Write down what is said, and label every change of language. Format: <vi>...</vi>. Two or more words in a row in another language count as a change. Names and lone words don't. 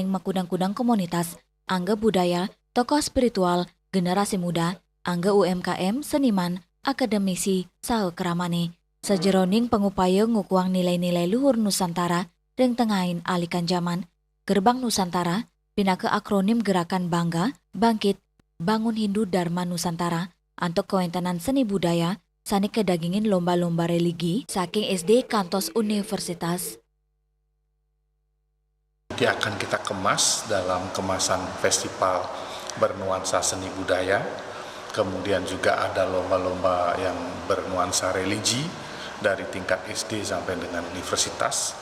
<ban>makudang-kudang komunitas, angga budaya,</ban> <id>tokoh spiritual, generasi muda,</id> <ban>angga UMKM, seniman, akademisi, saha keramane, sejeroning pengupaya ngukuang</ban> <id>nilai-nilai luhur Nusantara,</id> <ban>ring tengahin alikan zaman, Gerbang Nusantara, pinake akronim Gerakan Bangga, Bangkit, Bangun Hindu Dharma Nusantara, antuk kewentanan</ban> <id>seni budaya,</id> <ban>sani kedagingin</ban> <id>lomba-lomba religi,</id> <ban>saking SD kantos universitas.</ban> <id>Akan kita kemas dalam kemasan festival bernuansa seni budaya, kemudian juga ada lomba-lomba yang bernuansa religi dari tingkat SD sampai dengan universitas.</id>